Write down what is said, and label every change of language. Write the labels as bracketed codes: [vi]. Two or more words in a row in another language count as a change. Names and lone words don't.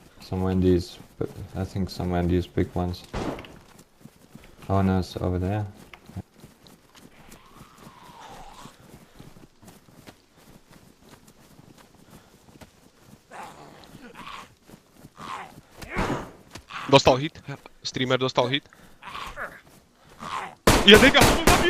[en] somewhere in these, I think somewhere in these big ones. Oh no, it's over there. [sk] Dostal hit. Streamer dostal hit. Jeden ho zabil!